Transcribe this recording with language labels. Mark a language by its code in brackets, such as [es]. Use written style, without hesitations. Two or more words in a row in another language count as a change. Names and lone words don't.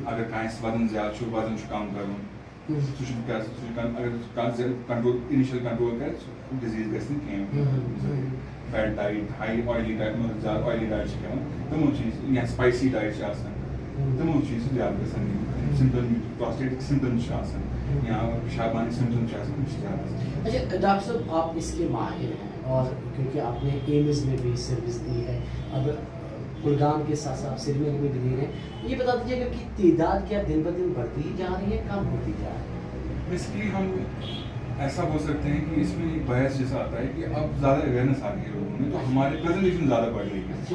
[ks] اگر کٲنٛسہِ وزن زیادٕ چھُ وزن چھُ کم کرُن, سُہ چھُ اگر کانٛہہ [en] control initial control [ks] کرِ ڈِزیٖز گژھِ نہٕ کینٛہہ. [en] fat diet, high oily diet, [ks] مطلب زیادٕ [en] oily diet [ks] چھِ کھٮ۪وان تِمو چیٖز, یا [en] spicy diet [ks] چھِ آسان تِمو چیٖز چھِ زیادٕ گژھان. [en] symptom prostatic symptom [ks] چھِ آسان یا پیشابانی سمپٹم چھِ آسان تِم چھِ زیادٕ آسان. [ur] اچھا ڈاکٹر صاحب آپ اس کے ماہر ہیں اور کیونکہ آپ نے ایمز میں بھی سروس دی ہے, اب کلگام کے ساتھ ساتھ سری نگر میں بھی دے رہے ہیں, یہ بتا دیجیے گا کہ تعداد کیا دن بدن بڑھتی جا رہی ہے, کم ہوتی جا رہی ہے؟ بیسکلی ہم ایسا بول سکتے ہیں کہ اس میں ایک بحث جیسا آتا ہے کہ اب زیادہ اویئرنیس آ رہی ہے لوگوں میں, تو ہمارے پریزنٹیشن زیادہ بڑھ رہی ہے.